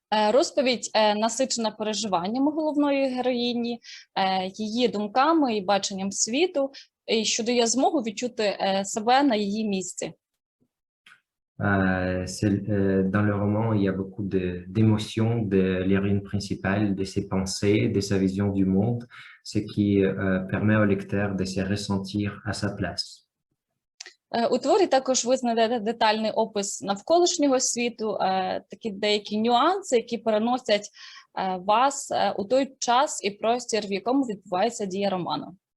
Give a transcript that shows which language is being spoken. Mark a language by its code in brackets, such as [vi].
[uk] Розповідь насичена переживаннями головної героїні, її думками і баченням світу, і що дає змогу відчути себе на її місці. [fr] Dans le roman, il y a beaucoup d'émotions de l'héroïne principale, de ses pensées, de sa vision du monde, ce qui permet au lecteur de se ressentir à sa place. [uk] У творі також ви знайдете детальний опис навколишнього світу, такі деякі нюанси, які переносять вас у той час і простір, в якому відбувається дія роману.